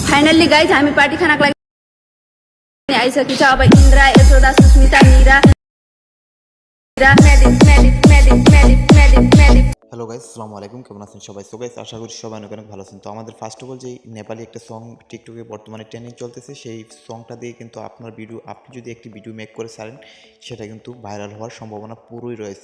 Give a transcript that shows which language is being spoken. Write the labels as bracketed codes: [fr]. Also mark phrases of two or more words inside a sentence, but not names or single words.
[en] finally guys [ne] हामी पार्टी खानाको लागि आइसकेको छ। अब इन्द्रा, यशोदा, सुस्मिता, मीरा [en] Hello guys, [ar] السلام عليكم. [bn] কেমন আছেন সবাই? [en] So guys, [bn] আশা করি সবাই অনেক ভালো আছেন। তো আমাদের [en] first of all [bn] যে নেপালি একটা সং টিকটকে বর্তমানে ট্রেন্ডিং চলতেছে, সেই সংটা দিয়ে কিন্তু আপনি যদি একটি [en] video make [bn] করে ছাড়েন, সেটা কিন্তু ভাইরাল হওয়ার সম্ভাবনা পুরোই রয়েছে।